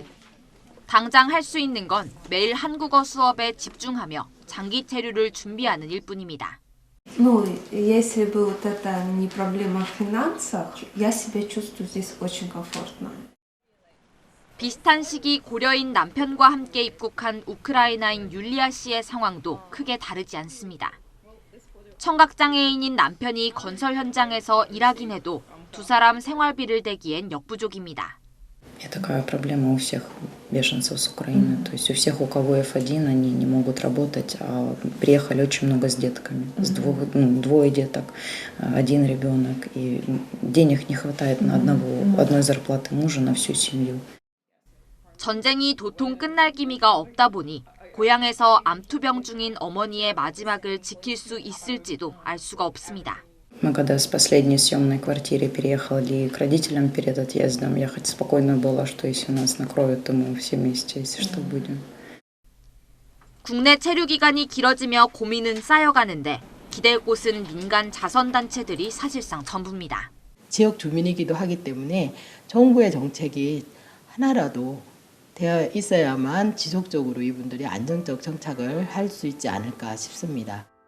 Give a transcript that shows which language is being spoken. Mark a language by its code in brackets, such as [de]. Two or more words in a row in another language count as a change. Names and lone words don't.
[ko] 당장 할 수 있는 건 매일 한국어 수업에 집중하며 장기 체류를 준비하는 일뿐입니다. [ru] Ну, если бы вот это не проблема в финансах, я себя чувствую здесь очень комфортно. [ko] 비슷한 시기 고려인 남편과 함께 입국한 우크라이나인 율리아 씨의 상황도 크게 다르지 않습니다. 청각장애인인 남편이 건설 현장에서 일하긴 해도 두 사람 생활비를 대기엔 역부족입니다. [ru] Такая проблема у всех беженцев с Украины. То есть у всех, у кого F1, они не могут работать, а приехали очень много с детками. Двое деток, один ребенок. И денег не хватает на одной зарплаты мужа на всю семью. [ko] 전쟁이 도통 끝날 기미가 없다 보니 고향에서 암투병 중인 어머니의 마지막을 지킬 수 있을지도 알 수가 없습니다. [ru] Мы когда с последней съемной квартиры переехали к родителям перед отъездом, я хоть спокойно была, что если нас накроют, то мы все вместе, если что, будем. [ko] 국내 체류 기간이 길어지며 고민은 쌓여가는데 기댈 곳은 민간 자선단체들이 사실상 전부입니다. 지역 주민이기도 하기 때문에 정부의 정책이 하나라도 되어 있어야만 지속적으로 이분들이 안정적 정착을 할 수 있지 않을까 싶습니다.